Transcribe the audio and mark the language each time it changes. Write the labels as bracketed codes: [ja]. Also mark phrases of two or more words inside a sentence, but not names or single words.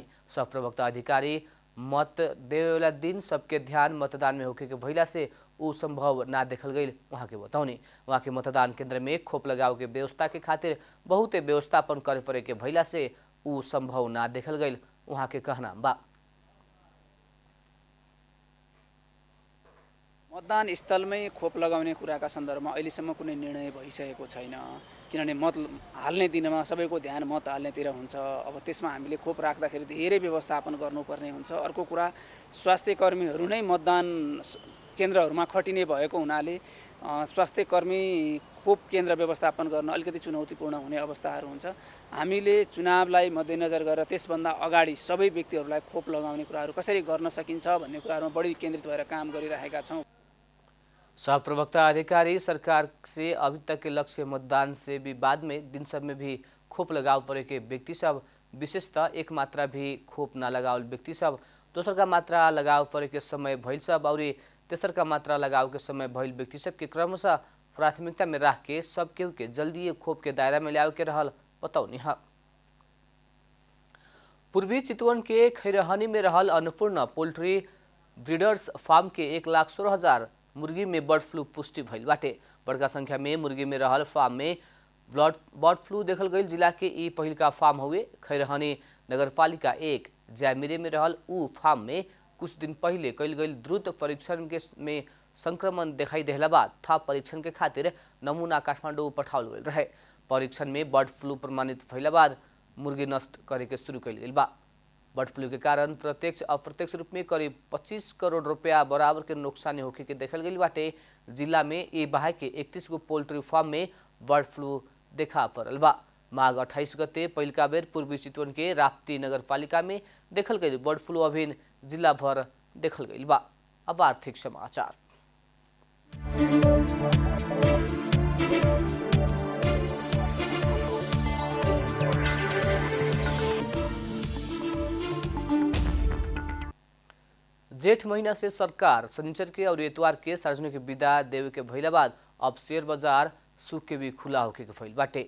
[bho] सह प्रवक्ता अधिकारी मत देवेला दिन सबके ध्यान मतदान में होके के भइला से ऊ संभव ना देखल गई वहाँ के बताउने। वहाँ के मतदान केंद्र में खोप लगाव के व्यवस्था के खातिर बहुते व्यवस्थापन करे पड़े के भइला से ऊ संभव ना देखल गई वहाँ के कहना बा। [ne] मतदान स्थलमै खोप लगाउने कुराका सन्दर्भमा अहिलेसम्म कुनै निर्णय भइसकेको छैन। किनभने मत हाल्ने दिनमा सबैको ध्यान मत हाल्नेतिर हुन्छ। अब त्यसमा हामीले खोप राख्दाखेरि धेरै व्यवस्थापन गर्नुपर्ने हुन्छ। अर्को कुरा स्वास्थ्य कर्मीहरू नै मतदान केन्द्रहरूमा खटिने भएको हुनाले स्वास्थ्य कर्मी खोप केन्द्र व्यवस्थापन गर्न अलिकति चुनौतीपूर्ण हुने अवस्थाहरू हुन्छ। हामीले चुनावलाई मध्यनजर गरेर त्यसभन्दा अगाडि सबै व्यक्तिहरूलाई खोप लगाउने कुराहरू कसरी गर्न सकिन्छ भन्ने कुराहरूमा बढी केन्द्रित भएर काम गरिरहेका छौँ। [bho] सह प्रवक्ता अधिकारी सरकार से अभी तक के लक्ष्य मतदान से भी बाद में दिन सब में भी खोप लगाव पड़े के व्यक्ति सब विशेषतः एक मात्रा भी खोप न लगावल व्यक्ति सब दोसरका मात्रा लगाव परेके समय भइल सब और तेसरका मात्रा लगाव के समय भइल व्यक्ति सबके क्रमशः प्राथमिकता में राख के सब केहू के जल्दी खोप के दायरा में ल्याओ के रहल बतौनी है। पूर्वी चितवन के खैरहनी में रहल अन्नपूर्ण पोल्ट्री ब्रीडर्स फार्म के 1,16,000 मुर्गी में बर्ड फ्लू पुष्टि भइल बाटे। बड़का संख्या में मुर्गी में रहल फार्म में बर्ड फ्लू देखल गई। जिला के ई पहिलका फार्म हुए। खैरहनी नगरपालिका 1 ज्यामिरे में रहल ऊ फार्म में कुछ दिन पहले कल गई द्रुत परीक्षण में संक्रमण दिखाई देला बाद थप परीक्षण के खातिर नमूना काठमाडौँ पठाओल गई रहे। परीक्षण में बर्ड फ्लू प्रमाणित भइला बाद मुर्गी नष्ट करे के शुरू कल गई बा। बर्ड फ्लू के कारण प्रत्यक्ष अप्रत्यक्ष रूप में करीब 25 करोड़ रुपया बराबर के नुकसानी होखे के देखल गई बाटे। जिला में ये बाहे के 31 गो पोल्ट्री फार्म में बर्ड फ्लू देखा पड़ल बा। माघ 28 गते पहिलका बेर पूर्वी चितवन के राप्ती नगरपालिका में देखल गई बर्ड फ्लू अभिन जिला भर देखल गई बा। अब आर्थिक समाचार। जेठ महीना से सरकार शनिचर के और इतवार के सार्वजनिक विदा देवे के भइला बाद अब शेयर बाजार सुख के भी खुला होके के भइल बाटे।